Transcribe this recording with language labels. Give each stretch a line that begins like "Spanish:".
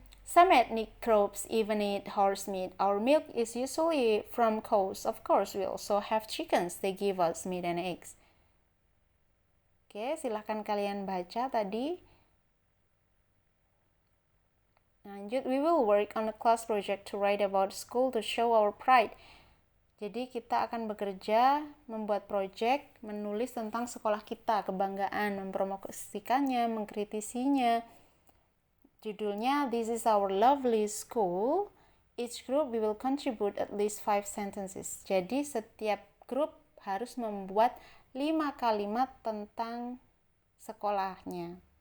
English: Some ethnic groups even eat horse meat. Our milk is usually from cows. Of course, we also have chickens. They give us meat and eggs.
Indonesian: Oke, silahkan kalian baca tadi. Lanjut,
English: we will work on a class project to write about school to show our pride.
Indonesian: Jadi kita akan bekerja, membuat project, menulis tentang sekolah kita, kebanggaan, mempromosikannya, mengkritisinya. Judulnya,
English: This is our lovely school. Each group we will contribute at least 5 sentences.
Indonesian: Jadi setiap grup harus membuat 5 kalimat tentang sekolahnya.